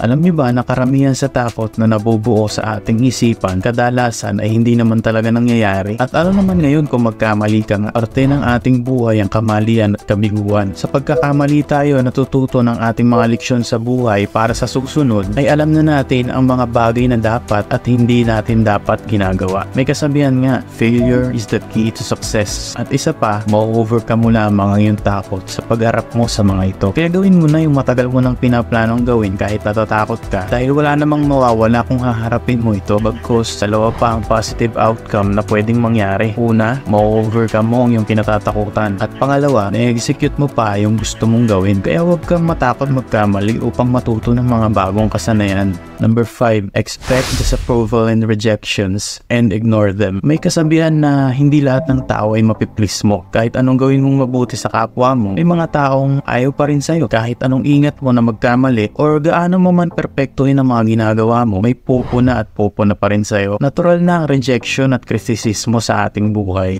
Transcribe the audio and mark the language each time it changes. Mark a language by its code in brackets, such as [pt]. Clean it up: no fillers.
[tl] Alam niyo ba na karamihan sa takot na nabubuo sa ating isipan kadalasan ay hindi naman talaga nangyayari? At ano naman ngayon kung magkamali ka nga? Parte ng ating buhay ang kamalian at kabiguan. Sa pagkakamali tayo natututo ng ating mga leksyon sa buhay para sa susunod ay alam na natin ang mga bagay na dapat at hindi natin dapat ginagawa. May kasabihan nga, [en] failure is the key to success. [tl] At isa pa, ma-overcome mo lamang ang iyong takot sa pagharap mo sa mga ito. Kaya gawin mo na yung matagal mo nang pinaplanong gawin kahit natatakot ka dahil wala namang mawawala kung haharapin mo ito bagkus dalawa pa ang positive outcome na pwedeng mangyari. Una, ma-overcome mo ang iyong kinatatakutan. At pangalawa, na-execute mo pa yung gusto mong gawin. Kaya huwag kang matakot magkamali upang matuto ng mga bagong kasanayan. [en] Number 5, expect disapproval and rejections and ignore them. [tl] May kasabihan na hindi lahat ng tao ay mapiplease mo. Kahit anong gawin mong mabuti sa kapwa mo, may mga taong ayaw pa rin sa'yo. Kahit anong ingat mo na magkamali or gaano mo man perpektuhin ang mga ginagawa mo, may pupo na at pupo na pa rin sa'yo. Natural na ang rejection at kritisismo sa ating buhay.